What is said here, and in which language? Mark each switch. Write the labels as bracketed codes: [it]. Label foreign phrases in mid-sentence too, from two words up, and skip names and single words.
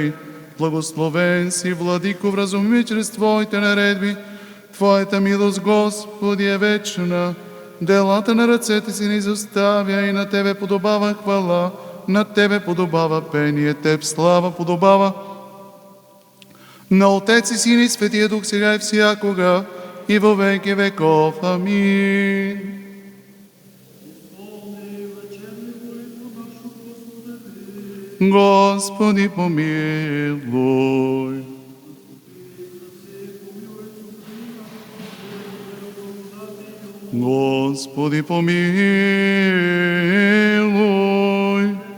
[bg] Благословен си, Владико, вразуми ме чрез Твоите наредби. Твоята милост, Господи, е вечна. Делата на ръцете си не изоставя и на Тебе подобава хвала, на Тебе подобава пение, Теб слава подобава. На Отец и Син и Светия Дух, сега и всякога, [cu] и во веки веков. [bg] Амин. Господи, помилуй. Господи, помилуй.